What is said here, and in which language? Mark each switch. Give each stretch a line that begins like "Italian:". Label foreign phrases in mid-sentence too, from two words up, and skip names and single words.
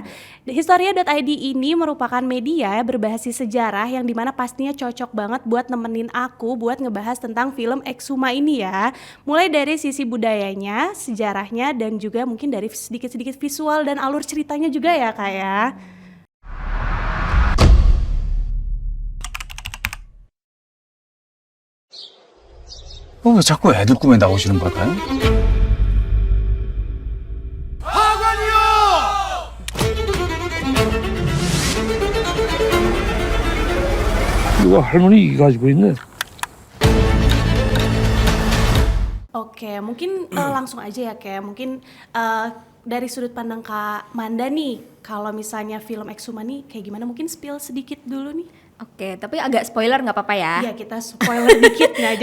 Indonesian: Historia.id ini merupakan media berbasis sejarah yang dimana pastinya cocok banget buat nemenin aku buat ngebahas tentang film Exuma ini ya. Mulai dari sisi budayanya, sejarahnya, dan juga mungkin dari sedikit-sedikit visual dan alur ceritanya juga ya Kak ya.
Korean: 왜 자꾸 애들 꿈에 나오시는 걸까요? 누가 할머니 이 가지고 있네.
Indonesian: Oke, mungkin langsung aja ya Kak. Mungkin dari sudut pandang Kak Manda nih, kalau misalnya film Exuma nih kayak gimana? Mungkin spill sedikit dulu nih. Oke, tapi agak spoiler nggak apa-apa ya? Iya, kita spoiler dikit ya.